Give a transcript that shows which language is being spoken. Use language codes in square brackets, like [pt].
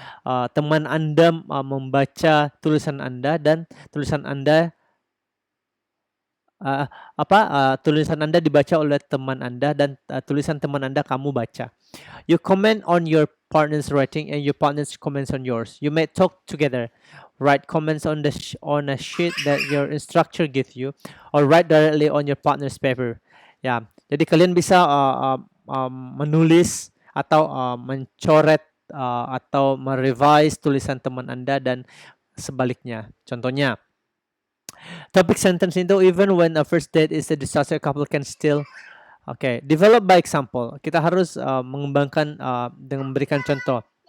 [id] Teman Anda membaca tulisan Anda dan tulisan Anda tulisan Anda dibaca oleh teman Anda dan tulisan teman Anda kamu baca. [en] You comment on your partner's writing and your partner's comments on yours. You may talk together, write comments on on a sheet that your instructor gives you, or write directly on your partner's paper. [id] Ya, jadi kalian bisa menulis atau mencoret atau merevise tulisan teman Anda dan sebaliknya. Contohnya, [en] topic sentence itu, even when a first date is a disaster, couple can still develop by example. [id] Kita harus mengembangkan dengan memberikan contoh.